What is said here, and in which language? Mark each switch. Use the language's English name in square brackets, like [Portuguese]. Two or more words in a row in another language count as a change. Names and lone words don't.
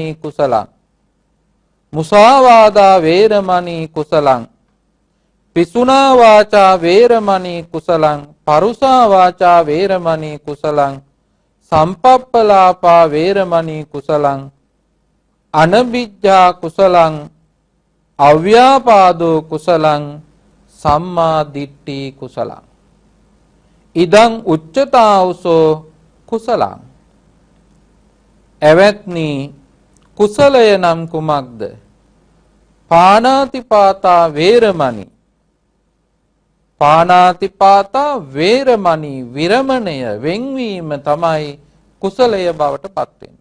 [Pali] කුසලං මුසාවාදා වේරමණි කුසලං පිසුනා වාචා වේරමණි කුසලං පරුසා වාචා වේරමණි කුසලං සම්පප්පලාපා වේරමණි කුසලං අනබිජ්ජා කුසලං අව්‍යාපාදෝ කුසලං සම්මා දිට්ඨි කුසලං ඉදං උච්චතාවසෝ කුසලං. [Sinhala] එවත්නි කුසලය නම් කුමක්ද? [Pali] පාණාතිපාතා වේරමණි. පාණාතිපාතා වේරමණි [Sinhala] විරමණය වෙන්වීම තමයි කුසලය බවට පත් වෙන්නේ.